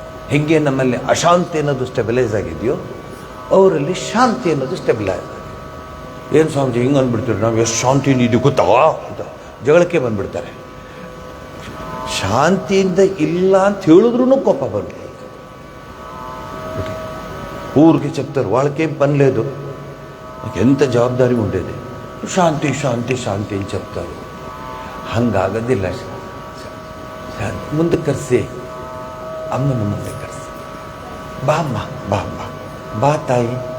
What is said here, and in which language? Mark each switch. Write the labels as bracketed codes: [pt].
[kn] ಹೇಗೆ ನಮ್ಮಲ್ಲಿ ಅಶಾಂತಿ ಅನ್ನೋದು ಸ್ಟೆಬಿಲೈಸ್ ಆಗಿದೆಯೋ, ಅವರಲ್ಲಿ ಶಾಂತಿ ಅನ್ನೋದು ಸ್ಟೆಬಿಲೈಸ್ ಆಗಿದೆ. ಏನು ಸ್ವಾಮೀಜಿ ಹಿಂಗೆ ಅಂದ್ಬಿಡ್ತೀವಿ, ನಾವು ಎಷ್ಟು ಶಾಂತಿ ಇದೆಯೋ ಗೊತ್ತಾ ಅಂತ ಜಗಳಕ್ಕೆ ಬಂದುಬಿಡ್ತಾರೆ. ಶಾಂತಿಯಿಂದ ಇಲ್ಲ ಅಂತ ಹೇಳಿದ್ರೂ కోప ಬಂದ್ಬಿಡುತ್ತೆ. [te] ఊరికి చెప్తారు వాళ్ళకేం పని లేదు, నాకు ఎంత జవాబారి ఉండేది, శాంతి శాంతి శాంతి అని చెప్తారు. [kn] ಹಂಗಾಗೋದಿಲ್ಲ. ಮುಂದೆ ಕರೆಸಿ, ಅಮ್ಮನ ಮುಂದೆ ಕರೆಸಿ, ಬಾ ಅಮ್ಮ, ಬಾ ಅಮ್ಮ, ಬಾ ತಾಯಿ.